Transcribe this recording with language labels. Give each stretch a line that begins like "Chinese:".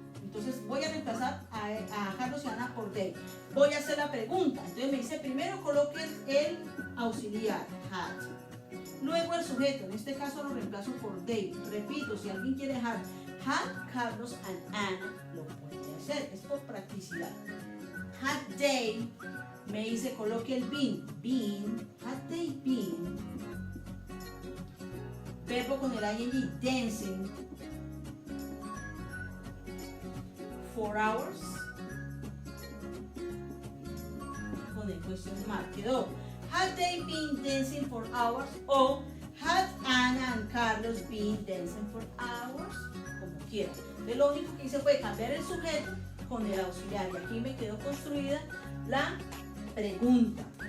Spanish: Entonces voy a reemplazar a Carlos y Ana por they. Voy a hacer la pregunta, entonces me dice, primero coloquen el auxiliar, had. Luego el sujeto, en este caso lo reemplazo por they. Repito, si alguien quiere
English: had, Carlos and Ana,
Spanish: lo puede hacer, es por practicidad.
English: Had they,
Spanish: me dice coloque el
English: been, had they been.
Spanish: Verbo con el ing, dancing.
English: For hours.
Spanish: Con el question mark quedó.
English: Had they been dancing for hours? O had Ana and Carlos been dancing for hours?
Spanish: Como quieran. Entonces lo único que hice fue cambiar el sujeto con el auxiliar. Y aquí me quedó construida la pregunta.